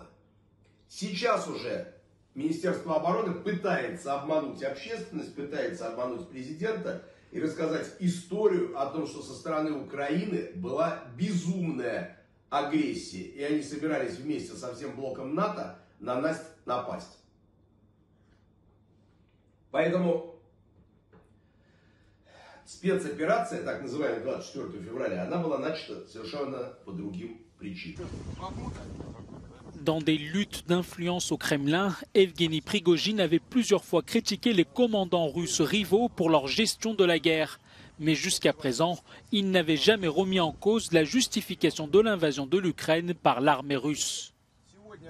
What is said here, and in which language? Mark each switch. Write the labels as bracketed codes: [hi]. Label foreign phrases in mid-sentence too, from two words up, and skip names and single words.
[ru] Сейчас уже Министерство обороны пытается обмануть общественность, пытается обмануть президента и рассказать историю о том, что со стороны Украины была безумная агрессия, и они собирались вместе со всем блоком НАТО на нас напасть. Поэтому спецоперация, так называемая 24 февраля, она была начата совершенно по другим причинам. [fr] Dans des luttes d'influence au Kremlin, Evgeny Prigojine avait plusieurs fois critiqué les commandants russes rivaux pour leur gestion de la guerre. Mais jusqu'à présent, il n'avait jamais remis en cause la justification de l'invasion de l'Ukraine par l'armée russe.